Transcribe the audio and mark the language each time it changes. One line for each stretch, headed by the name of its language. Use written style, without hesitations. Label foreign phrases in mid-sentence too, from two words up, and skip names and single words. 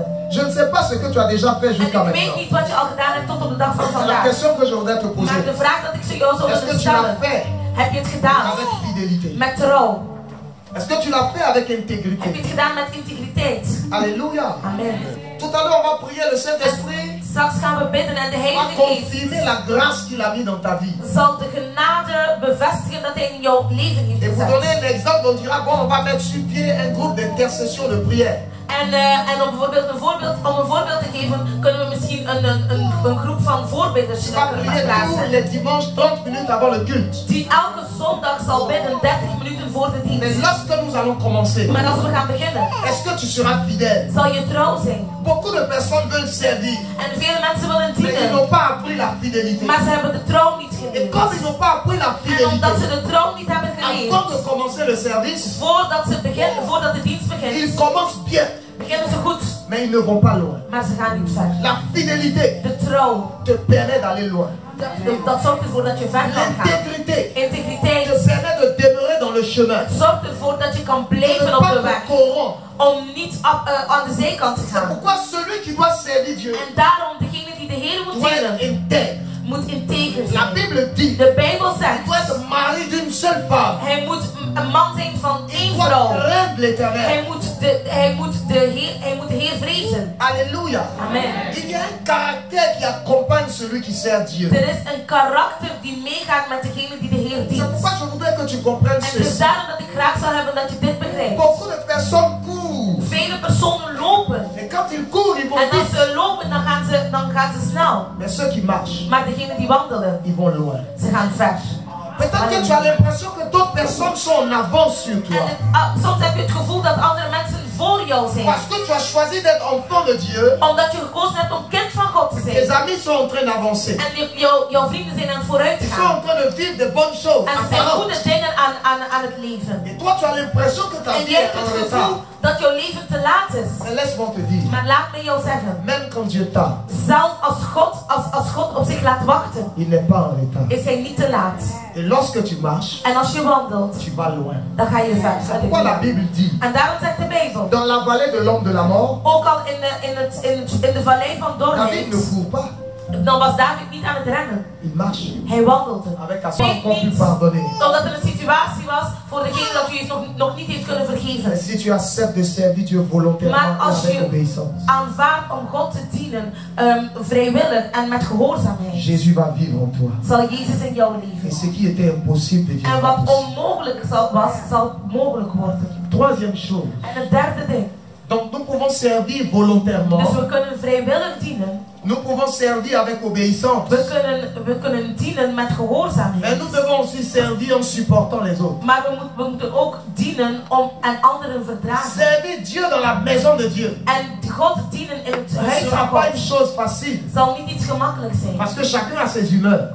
French: Je ne sais pas ce que tu as déjà fait
Dutch: En
French: jusqu'à
Dutch: ik weet
French: maintenant.
Dutch: niet wat je al gedaan hebt tot op de dag van
French: La
Dutch: vandaag.
French: question que je voudrais te
Dutch: Maar
French: poser,
Dutch: de vraag dat ik zo jou zou
French: est-ce que
Dutch: willen
French: tu l'as
Dutch: stellen.
French: fait
Dutch: Heb je het gedaan?
French: avec fidélité?
Dutch: Met trouw.
French: Est-ce que tu l'as fait avec
Dutch: Heb je
French: intégrité?
Dutch: het gedaan met integriteit?
French: Alléluia.
Dutch: Amen.
French: Tout à l'heure, on va prier le Saint-Esprit
Dutch: Straks gaan we bidden en de
French: va
Dutch: Heilige Geest
French: confirmer la grâce qu'il a mis dans ta vie.
Dutch: zal de genade bevestigen dat hij in jouw leven heeft
French: Et pour
Dutch: gezet.
French: donner un exemple, on dira, bon, on va mettre sur pied un groupe d'intercession de prière.
Dutch: En om bijvoorbeeld een voorbeeld te geven, kunnen we misschien een groep van voorbidders
French: Tu vas prier tous
Dutch: plaatsen.
French: les dimanches 30 minutes avant le culte.
Dutch: Die elke zondag zal bidden 30 minuten voor de
French: Mais
Dutch: dienst.
French: lorsque nous allons commencer,
Dutch: Maar als we gaan beginnen,
French: est-ce que tu seras fidèle?
Dutch: zal je trouw zijn.
French: Beaucoup de personnes veulent servir,
Dutch: En vele mensen willen
French: mais ils
Dutch: dienen,
French: n'ont pas appris la fidélité.
Dutch: maar ze hebben de trouw niet
French: Et
Dutch: geleerd.
French: comme ils n'ont pas appris la
Dutch: En
French: fidélité,
Dutch: omdat ze de trouw niet hebben geleerd,
French: avant de commencer le service,
Dutch: voordat de dienst begint,
French: ils commencent bien,
Dutch: beginnen ze goed,
French: mais ils ne vont pas loin.
Dutch: maar ze gaan niet ver.
French: La fidélité
Dutch: De trouw,
French: te permet d'aller loin.
Dutch: dat zorgt ervoor dat je ver kan gaan.
French: L'intégrité
Dutch: Integriteit
French: te permet de demeurer dans le chemin.
Dutch: zorgt ervoor dat je kan
French: De ne
Dutch: blijven op
French: pas
Dutch: de
French: te
Dutch: weg.
French: corrompre.
Dutch: Om niet aan de zijkant te
French: C'est
Dutch: gaan.
French: pourquoi celui qui doit servir Dieu
Dutch: En daarom degene die de Heer moet
French: doit être
Dutch: dienen,
French: intègre.
Dutch: moet integer
French: La
Dutch: zijn.
French: Bible dit,
Dutch: De Bijbel
French: il
Dutch: zegt,
French: doit être mari d'une seule femme.
Dutch: hij moet een man zijn van
French: Il
Dutch: één
French: doit
Dutch: vrouw.
French: craindre l'éternel.
Dutch: Hij moet de Heer vrezen.
French: Alléluia.
Dutch: Amen.
French: Il y a un caractère qui accompagne celui qui sert Dieu.
Dutch: Er is een karakter die meegaat met degene die de Heer
French: C'est
Dutch: dient.
French: pourquoi je voudrais que tu comprennes
Dutch: En het is
French: ceci.
Dutch: daarom dat ik graag zou hebben dat je dit begrijpt.
French: Beaucoup de personnes courent.
Dutch: Vele personen lopen.
French: Et quand ils courent, ils vont
Dutch: En als
French: vite.
Dutch: ze lopen, dan gaan ze snel.
French: Mais ceux qui marchent,
Dutch: Maar degenen die wandelen,
French: ils vont loin.
Dutch: ze gaan ver.
French: Peut-être que tu as l'impression que d'autres personnes sont en avance sur
Dutch: En
French: toi.
Dutch: soms heb je het gevoel dat andere mensen voor jou zijn.
French: Parce que tu as choisi d'être enfant de Dieu.
Dutch: Omdat je gekozen hebt om kind van God te
French: Tes
Dutch: zijn.
French: amis sont en train d'avancer.
Dutch: En jouw vrienden zijn aan het vooruit
French: Ils sont
Dutch: gaan.
French: en train de vivre de bonnes choses.
Dutch: En ze zijn
French: apparentes.
Dutch: goede dingen aan het leven.
French: Et toi, tu as l'impression que ta
Dutch: En
French: vie
Dutch: jij
French: est
Dutch: hebt
French: en
Dutch: het
French: retard.
Dutch: gevoel dat jouw leven te laat is.
French: Mais laisse-moi te dire,
Dutch: Maar laat me jou zeggen.
French: même quand Dieu tarde,
Dutch: Zelfs als God op zich laat wachten,
French: il n'est pas en retard.
Dutch: is hij niet te laat.
French: Et lorsque tu marches,
Dutch: En als je wandelt,
French: tu vas loin.
Dutch: dan ga je ver.
French: C'est pourquoi la Bible dit,
Dutch: En daarom zegt de Bijbel.
French: Dans la vallée de l'homme de la mort,
Dutch: Ook al in de vallei van
French: David ne
Dutch: Dorheid,
French: court pas,
Dutch: dan was David niet aan het rennen.
French: il marche.
Dutch: Hij wandelde.
French: Avec la
Dutch: Weet
French: encore pu
Dutch: niet,
French: pardonner.
Dutch: omdat er een situatie was voor degene dat u nog niet heeft kunnen vergeven.
French: Mais si tu acceptes de servir Dieu volontairement
Dutch: Maar
French: et
Dutch: als
French: avec
Dutch: je
French: obéissance,
Dutch: aanvaardt om God te dienen, vrijwillig en met gehoorzaamheid,
French: Jésus va vivre en toi.
Dutch: zal Jezus in jou
French: Et
Dutch: leven.
French: ce qui était impossible de Dieu.
Dutch: En
French: va
Dutch: wat
French: possible.
Dutch: onmogelijk was, zal mogelijk worden.
French: Troisième chose.
Dutch: En het derde ding.
French: Donc nous pouvons servir volontairement.
Dutch: Dus we kunnen vrijwillig dienen.
French: Nous pouvons servir avec obéissance.
Dutch: We kunnen dienen met gehoorzaamheid.
French: Mais nous devons aussi servir en supportant les autres.
Dutch: Maar we moeten ook dienen en anderen verdragen.
French: Servir Dieu dans la maison de Dieu.
Dutch: En God dienen in het
French: Ce
Dutch: huis
French: ne
Dutch: van
French: sera pas
Dutch: God
French: une chose facile.
Dutch: zal niet iets gemakkelijk zijn.
French: Parce que chacun a ses humeurs.